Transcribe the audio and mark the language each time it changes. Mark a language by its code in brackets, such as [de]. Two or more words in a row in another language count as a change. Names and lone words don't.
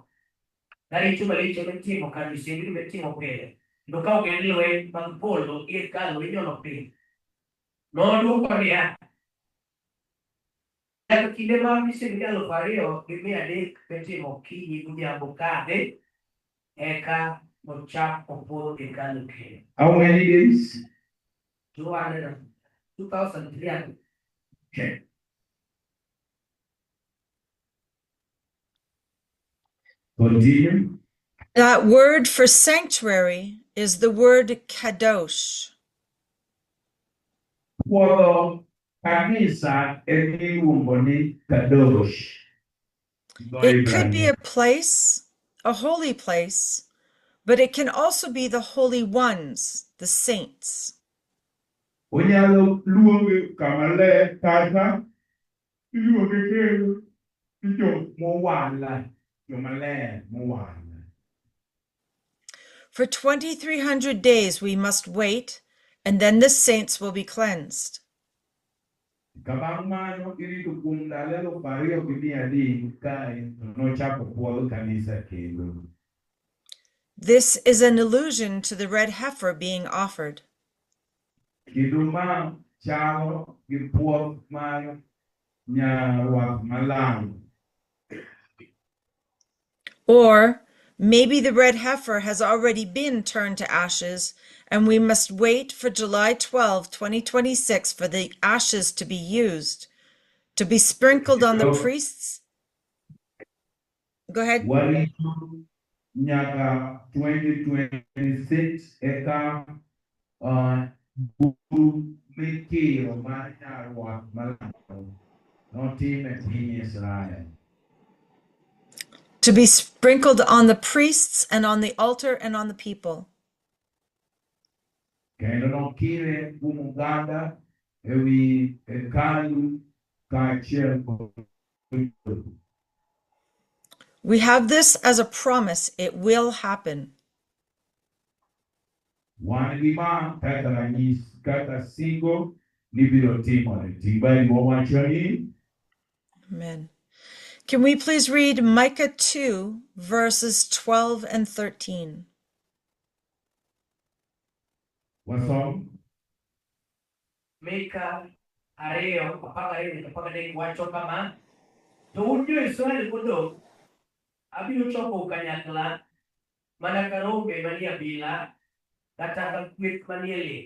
[luo] Naricho malich mitimo kar misengni mitimo pile, kendo ka ok en lweny mag polo gi hekalu inyono piny. Nodwoko niya, nyaka kinde ma misengni 2,300 mitimo kinyi godhiambo kadhi, eka nochak opwodh hekalu kendo. [en] How many days? 2,300. Okay. Continue. That word for sanctuary is the word kadosh. [luo] Puodho kanisa en iluongo ni kadosh. [en] It could be a place, a holy place, but it can also be the holy ones, the saints. [luo] Onyalo luonge kama ler kata iluonge kendo ni joma ler mowal. [en] For 2,300 days we must wait, and then the saints will be cleansed. [luo] Kabang mano irito kuom ndalo 2,300 kae nochako puodho kanisa kendo. [en] This is an allusion to the red heifer being offered. [luo] Kendo ma chalo gi puoth mar nyarwath malang. [en] Or maybe the red heifer has already been turned to ashes, and we must wait for July 12, 2026 for the ashes to be used, to be sprinkled on the priests. Go ahead. [luo] Warito nyaka 2026 eka buru mikiro mar nyarwath malang notim e piny Israel. [en] To be sprinkled on the priests and on the altar and on the people. [luo] Kendo nokire kuom oganda ewi hekalu kaachiel kod. [en] We have this as a promise. It will happen. [luo] Wan gi ma kaka ranyisi kaka singo ni biro timore. Ting'bani wawacho ni. Amen. [en] Can we please read Micah 2, verses 12 and 13? [luo] Wasom. Mika 2:12 wacho kama, to un jo-Israel modong' abiro choko kanyakla mana ka rombe manie abila kata ka kweth manie lek.